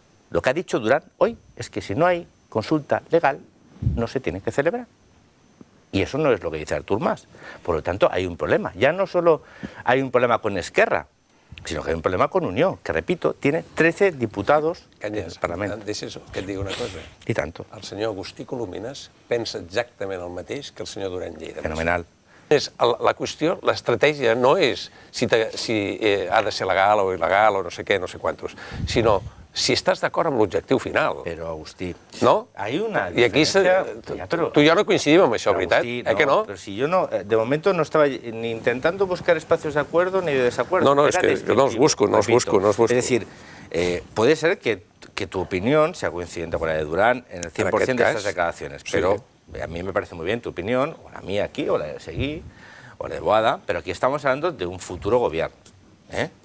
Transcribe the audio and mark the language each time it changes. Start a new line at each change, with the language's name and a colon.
Spanish: Lo que ha dicho Duran hoy es que si no hay consulta legal, no se tiene que celebrar. Y eso no es lo que dice Artur Mas. Por lo tanto, hay un problema. Ya no solo hay un problema con Esquerra, sinó que hay un problema con Unió, que, repito, tiene 13 diputados en el Parlament.
Catalan: Deixes que et digui una cosa. I tanto. El senyor Agustí Colomines pensa exactament el mateix que el senyor Duran Lleida. Fenomenal. La qüestió, l'estratègia no és si ha de ser legal o il·legal o no sé què, no sé quantos, sinó si estàs d'acord amb l'objectiu final. Però, Agustí, no?
Spanish: Hay una
Catalan: I aquí tu i jo no coincidim amb això, veritat? Agustí, que no?
Spanish: Pero si yo no, de momento no estaba ni intentando buscar espacios de acuerdo ni de desacuerdo. No, es que no los busco. Es decir, puede ser que tu opinión sea coincidente con la de Duran en el 100% de estas declaraciones, pero a mí me parece muy bien tu opinión, o la mía aquí, o la de Seguí, o la de Boada, pero aquí estamos hablando de un futuro gobierno, ¿eh?